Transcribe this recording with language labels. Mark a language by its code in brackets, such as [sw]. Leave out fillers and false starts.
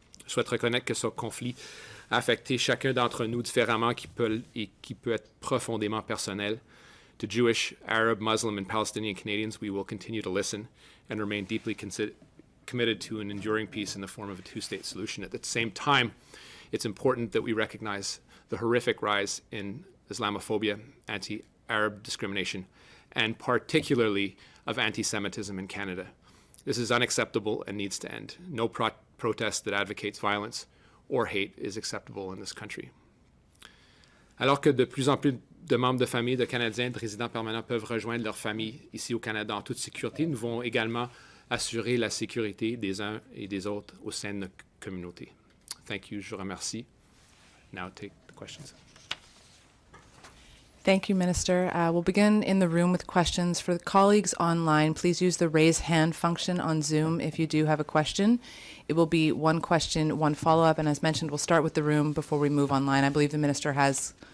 [fr] Je souhaite reconnaître que ce conflit a affecté chacun d'entre nous différemment qui peut être profondément personnel. [en] To Jewish, Arab, Muslim, and Palestinian Canadians, we will continue to listen and remain deeply committed to an enduring peace in the form of a two-state solution. At the same time, it's important that we recognize the horrific rise in Islamophobia, anti-Arab discrimination, and particularly of anti-Semitism in Canada. This is unacceptable and needs to end. No protest that advocates violence or hate is acceptable in this country. [fr] Alors que de plus en plus de membres de famille de Canadiens de résidents permanents peuvent rejoindre leur famille ici au Canada en toute sécurité, nous devons également assurer la sécurité des uns et des autres au sein de notre communauté. [en] Thank you. [fr] Je vous remercie. [en] Now take the questions. Thank you, Minister. We'll begin in the room with questions. For the colleagues online, please use the raise hand function on Zoom if you do have a question. It will be one question, one follow-up, and as mentioned, we'll start with the room before we move online. I believe the Minister has